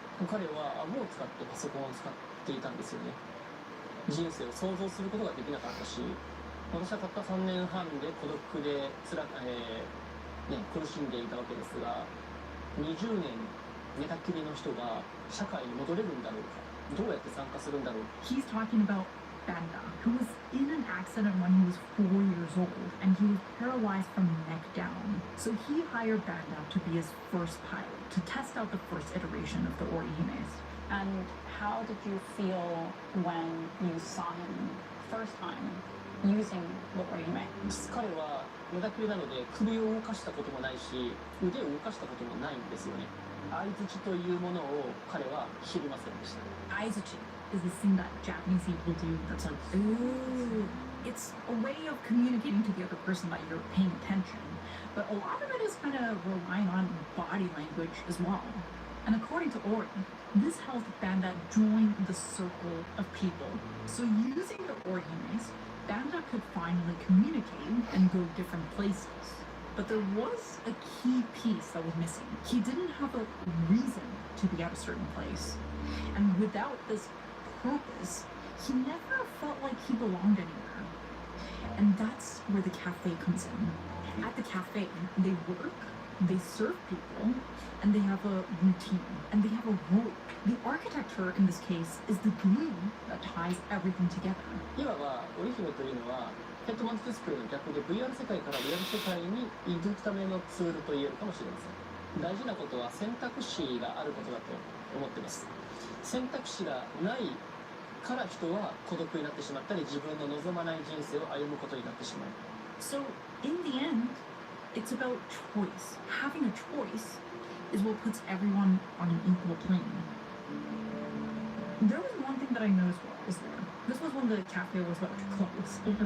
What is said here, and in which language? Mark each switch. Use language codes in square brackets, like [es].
[ja] 彼は顎を使ってパソコンを使っていたんですよね。人生を想像することができなかったし、私はたった3年半で孤独で苦しんでいたわけですが、20年寝たきりの人が社会に戻れるんだろうか、どうやって参加するんだろうか。 [en] He's talking about Banda, who was in an accident when he was 4 years old, and he was paralyzed from the neck down. So he hired Banda to be his first pilot, to test out the first iteration of the Orihimes. And how did you feel when you saw him first time using the Orihime? [ja] 彼は寝たきりなので首を動かしたこともないし、腕を動かしたこともないんですよね。相づちというものを彼は知りませんでした。 [en] Aizuchi is the thing that Japanese people do that's like, ooh. It's a way of communicating to the other person that you're paying attention. But a lot of it is kind of relying on body language as well. And according to Ori, this helped Banda join the circle of people. So using the Orihimes, Banda could finally communicate and go different places. But there was a key piece that was missing. He didn't have a reason to be at a certain place. And without this purpose, he never felt like he belonged anywhere. And that's where the cafe comes in. At the cafe, they work, They serve people, and they have a routine, and they have a role. The architecture in this case is the glue that ties everything together. [ja] いわば織姫というのはヘッドマウントディスプレイの逆で VR 世界からリアル世界に移くためのツールと言えるかもしれません。大事なことは選択肢があることだと思っています。選択肢がないから人は孤独になってしまったり自分の望まない人生を歩むことになってしまう。 [en] So, in the end, it's about choice. Having a choice is what puts everyone on an equal plane. There was one thing that I noticed while I was there. This was when the cafe was about to close.